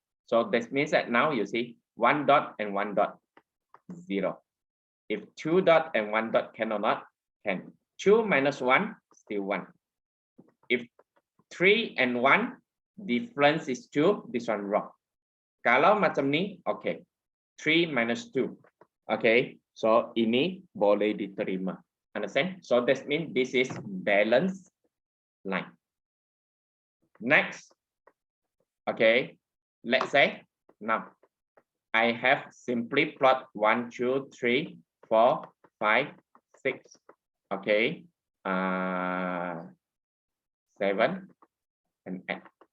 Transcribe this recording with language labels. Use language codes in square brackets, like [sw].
[en] So that means that now you see 1 dot and 1 dot 0. If 2 dot and 1 dot cannot, can 2 minus 1 still 1. If 3 and 1 difference is 2, this one wrong. [ms] Kalau macam ni, okay. 3 minus 2. Okay, so ini boleh diterima. [en] Understand? So that means this is balanced line. Next, okay, let's say now I have simply plot 1, 2, 3, 4, 5, 6, okay, 7 and 8.